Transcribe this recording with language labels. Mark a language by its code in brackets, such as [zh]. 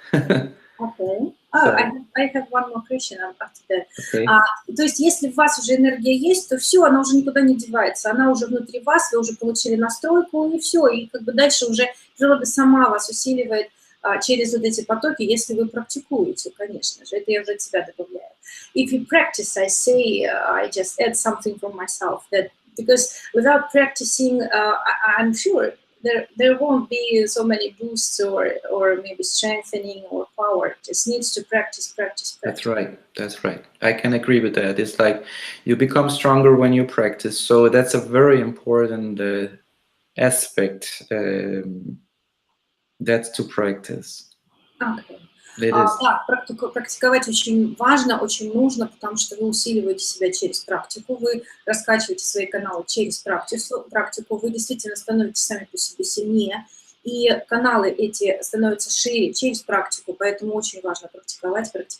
[en] Okay. Oh, I have one more question after that. Okay. [ru] То есть, если у вас уже энергия есть, то все, она уже никуда не девается. Она уже внутри вас, вы уже получили настройку, и все. И как бы дальше уже природа сама вас усиливает через вот эти потоки, если вы практикуете, конечно же. Это я уже от себя добавляю. [en] If you practice, I say, I just add something from myself. That because without practicing, I'm sure there won't be so many boosts or maybe strengthening or power. It just needs to practice. That's right. That's right. I can agree with that. It's like you become stronger when you practice. So that's a very important aspect. That's to practice. Okay. [ru] Да, практиковать очень важно, очень нужно, потому что вы усиливаете себя через практику, вы раскачиваете свои каналы через практику, вы действительно становитесь сами по себе сильнее, и каналы эти становятся шире через практику, поэтому очень важно практиковать.